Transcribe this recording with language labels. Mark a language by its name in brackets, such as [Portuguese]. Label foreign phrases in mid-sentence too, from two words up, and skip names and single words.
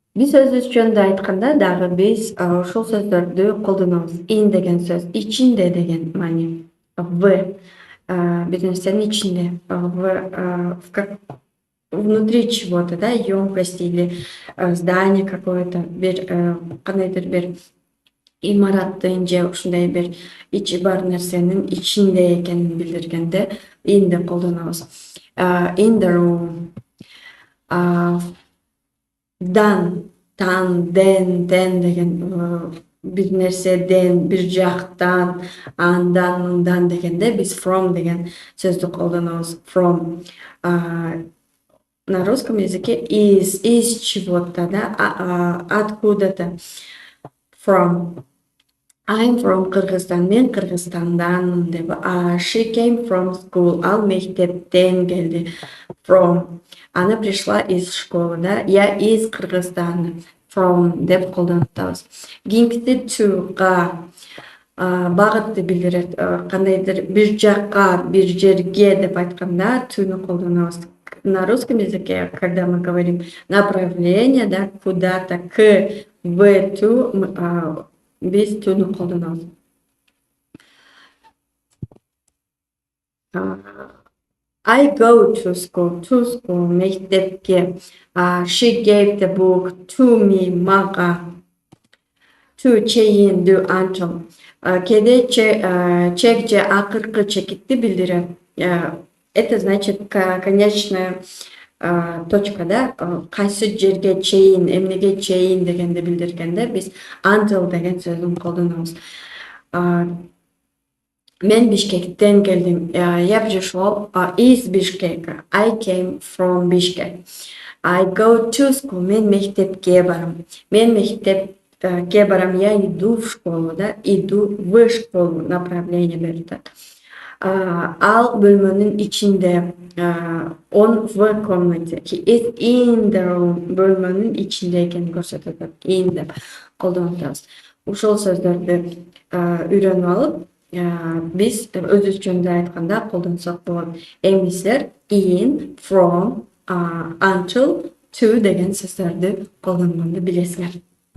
[Kyrgyz] Биз өзүбүз жөнүндө айтканда дагы биз ушул сөздөрдү колдонобуз. In деген сөз ичинде деген маани. В бир нерсенин ичинде. [Russian] Внутри чего-то, да, емкости или здание какое-то, [Kyrgyz] бир кандайдыр бир имараттын же ушундай бир ичи бар нерсенин ичинде экенин билдиргенде in деп колдонобуз. [English] In the room. [Kyrgyz] Дан, тан, ден, тен деген бир нерседен, бир жактан, андан, мындан дегенде биз from деген сөздү колдонобуз. [English] From. [Russian] На русском языке из чего-то, да, откуда-то. [English] From. I'm from Кыргызстан. [Kyrgyz] Мен Кыргызстанданмын деп. [English] She came from school. [Kyrgyz] Ал мектептен келди. [English] From. [Russian] Она пришла из школы, да. Я из Кыргызстана. [Kyrgyz] From деп колдонуп. Кийинкиси to-га багытты билдирет. Кандайдыр бир жакка, бир жерге деп айтканда to'ну колдонобуз. [Russian] На русском языке, когда мы говорим направление, да, куда-то, к, в, [English] to, [Kyrgyz] биз to'ну колдонобуз. [English] I go to school, мектепке. She gave the book to me, мага. To, чейин, do, until. [Kyrgyz] Кээде чек же акыркы чекитти билдирет. [Russian] Это значит конечная точка, [Kyrgyz] да, кайсы жерге чейин, эмнеге чейин дегенди билдиргенде биз until деген сөздүн колдонобуз. Мен Бишкектен келдим. [Russian] Я пришел из Бишкека. [English] I came from Bishkek. I go to school. [Kyrgyz] Мен мектепке барам. Мен мектепке барам. [Russian] Я иду в школу, да, иду в школу. [Kyrgyz] Направление берет. Ал бөлмөнүн ичинде. [Russian] Он в комнате. [English] He is in the room. [Kyrgyz] Бөлмөнүн ичинде экенин көрсөтөт. In деп колдонуп атабыз. Ушул сөздөрдү үйрөнүп алып, биз өзүбүз жөнүндө айтканда колдонсок болот. Эми силер in, from, until, to деген сөздөрдү колдонгонду билесиңер.